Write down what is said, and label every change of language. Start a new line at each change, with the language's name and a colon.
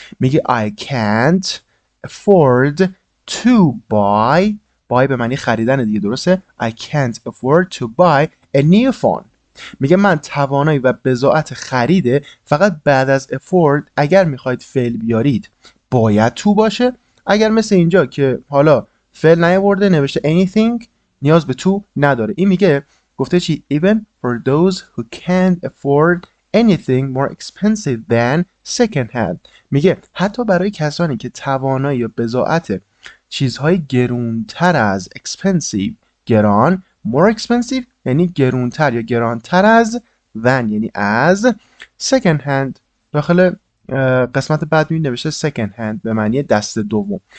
Persian: میگه
English: I can't afford to buy
Persian: به معنی خریدن دیگه، درسته؟
English: I can't afford to buy a new phone.
Persian: میگه من توانایی و بضاعت خریده فقط بعد از afford اگر میخواید فعل بیارید باید تو باشه. اگر مثل اینجا که حالا فعل نیاورده نوشته anything نیاز به تو نداره. این میگه گفته چی؟
English: Even for those who can't afford anything more expensive than second hand.
Persian: میگه حتی برای کسانی که توانایی یا بضاعت چیزهای گرونتر از expensive گران
English: more expensive
Persian: یعنی گرونتر یا گرانتر از than یعنی از
English: second hand.
Persian: داخل قسمت بعد می نوشته
English: second hand
Persian: به معنی دست دوم.